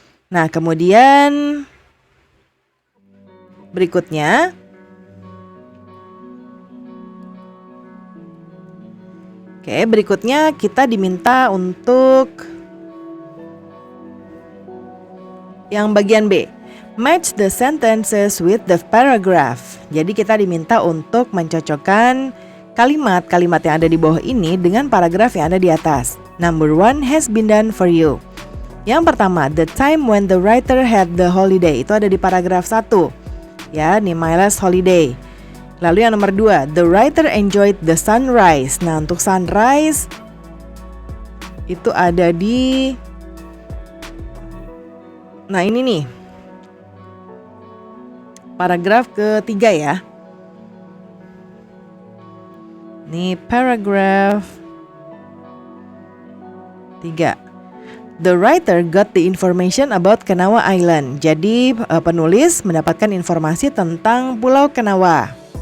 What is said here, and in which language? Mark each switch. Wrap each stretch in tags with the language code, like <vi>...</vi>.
<id>Nah, kemudian berikutnya kita diminta untuk yang bagian B.</id> <en>Match the sentences with the paragraph.</en> <id>Jadi kita diminta untuk mencocokkan kalimat-kalimat yang ada di bawah ini dengan paragraf yang ada di atas.</id> <en>Number 1 has been done for you.</en> <id>Yang pertama,</id> <en>the time when the writer had the holiday.</en> <id>Itu ada di paragraf 1. Ya, nih</id> <en>my last holiday.</en> <id>Lalu yang nomor 2,</id> <en>the writer enjoyed the sunrise.</en> <id>Nah, untuk sunrise itu ada di ini nih. Paragraf ketiga ya. Nih paragraf 3.</id> <en>The writer got the information about Kanawa Island.</en> <id>Jadi penulis mendapatkan informasi tentang Pulau Kanawa.</id>